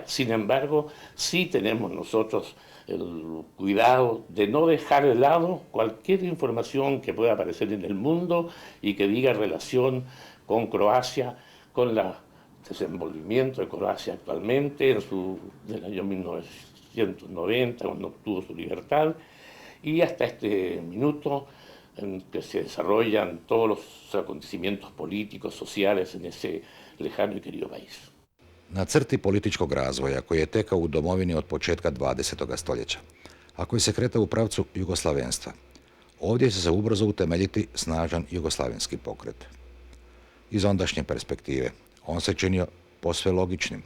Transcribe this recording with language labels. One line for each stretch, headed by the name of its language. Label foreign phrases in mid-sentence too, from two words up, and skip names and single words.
Spanish: sin embargo, sí tenemos nosotros el cuidado de no dejar de lado cualquier información que pueda aparecer en el mundo y que diga relación con Croacia, con el desenvolvimiento de Croacia actualmente, del año 1990, cuando obtuvo su libertad, y hasta este minuto en que se desarrollan todos los acontecimientos políticos, sociales en ese lejano i querido país.
Croatian: Na crti političkog razvoja koji je tekao u domovini od početka 20. stoljeća, a koji se kretao u pravcu jugoslavenstva, ovdje će se ubrzo utemeljiti snažan jugoslavenski pokret. Iz ondašnje perspektive, on se činio posve logičnim.